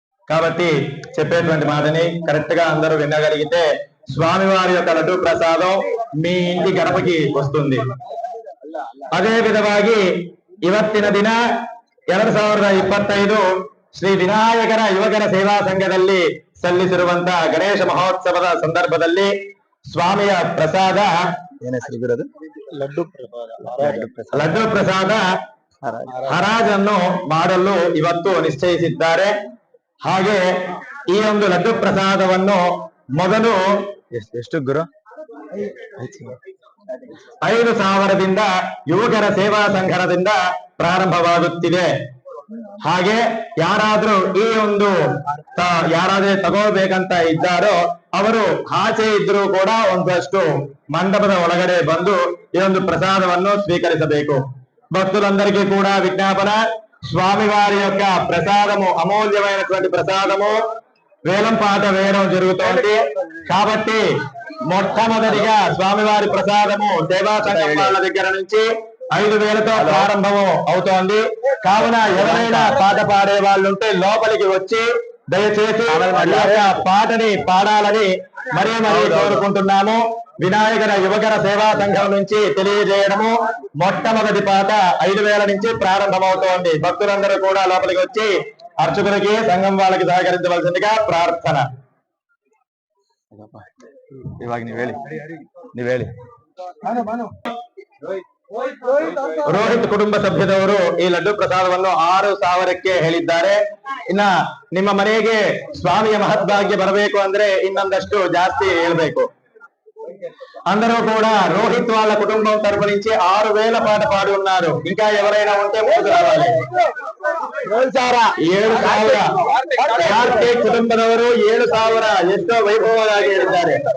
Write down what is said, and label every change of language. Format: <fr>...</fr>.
<te>కాబట్టి చెప్పేటువంటి మాటని కరెక్ట్ గా అందరూ వినగలిగితే స్వామివారి యొక్క లడ్డు ప్రసాదం మీ ఇంటి గడపకి వస్తుంది.</te> <kn>అదే విధವಾಗಿ ಇವತ್ತಿನ ದಿನ 2025 ಶ್ರೀ ವಿನಾಯಕರ ಯುವಕರ ಸೇವಾ ಸಂಘದಲ್ಲಿ ಸಲ್ಲಿಸಿರುವಂತಹ ಗಣೇಶ ಮಹೋತ್ಸವದ ಸಂದರ್ಭದಲ್ಲಿ ಸ್ವಾಮಿಯ ಪ್ರಸಾದ ಏನೆಸರಿಗಿರೋದು ಲಡ್ಡು ಪ್ರಸಾದ ಹರಾಜನ್ನು ಮಾಡಲು ಇವತ್ತು ನಿಶ್ಚಯಿಸಿದ್ದಾರೆ. ಹಾಗೆ ಈ ಒಂದು ಲಡ್ಡು ಪ್ರಸಾದವನ್ನು ಮೊದಲು ಎಷ್ಟು ಗುರು 5,000ದಿಂದ ಯುವಕರ ಸೇವಾ ಸಂಘದಿಂದ ಪ್ರಾರಂಭವಾಗುತ್ತಿದೆ. ಹಾಗೆ ಯಾರಾದ್ರೂ ಈ ಒಂದು ಯಾರಾದ್ರೂ ತಗೋಬೇಕಂತ ಇದ್ದಾರೋ ಅವರು ಆಚೆ ಇದ್ರೂ ಕೂಡ ಒಂದಷ್ಟು ಮಂಟಪದ ಒಳಗಡೆ ಬಂದು ಈ ಒಂದು ప్రసాదವನ್ನು స్వీకరించಬೇಕು.</kn> <te>భక్తులందరికీ కూడా విజ్ఞాపన, స్వామివారి యొక్క ప్రసాదము అమూల్యమైనటువంటి ప్రసాదము వేలం పాట వేయడం జరుగుతోంది. కాబట్టి మొట్టమొదటిగా స్వామివారి ప్రసాదము సేవా సంఘం వాళ్ళ దగ్గర నుంచి 5,000తో ప్రారంభము అవుతోంది. కావున ఎవరైనా పాట పాడే వాళ్ళు ఉంటే లోపలికి వచ్చి దయచేసి పాటని పాడాలని మరీ కోరుకుంటున్నాము. వినాయకుల యువకర సేవా సంఘం నుంచి తెలియజేయడము, మొట్టమొదటి పాట 5,000 నుంచి ప్రారంభమవుతోంది. భక్తులందరూ కూడా లోపలికి వచ్చి అర్చకులకి సంఘం వాళ్ళకి సహకరించవలసిందిగా ప్రార్థన.</te> <kn>ఇవాగ ನೀವೇಳಿ ರೋಹಿತ್ ಕುಟುಂಬ ಸಭ್ಯದವರು ಈ ಲಡ್ಡು ಪ್ರಸಾದವನ್ನು 6,000ಕ್ಕೆ ಹೇಳಿದ್ದಾರೆ. ಇನ್ನ ನಿಮ್ಮ ಮನೆಗೆ ಸ್ವಾಮಿಯ ಮಹದ್ಭಾಗ್ಯ ಬರಬೇಕು ಅಂದ್ರೆ ಇನ್ನೊಂದಷ್ಟು ಜಾಸ್ತಿ ಹೇಳ್ಬೇಕು.</kn> <te>అందరూ కూడా రోహిత్ వాళ్ళ కుటుంబం తరపు నుంచి 6,000 పాట పాడి ఉన్నారు. ఇంకా ఎవరైనా ఉంటే ముందుకు రావాలి.</te> <kn>7,000 ಕಾರ್ತಿಕ್ ಕುಟುಂಬದವರು 7,000 ಎಷ್ಟೋ ವೈಭವವಾಗಿ ಹೇಳಿದ್ದಾರೆ.</kn>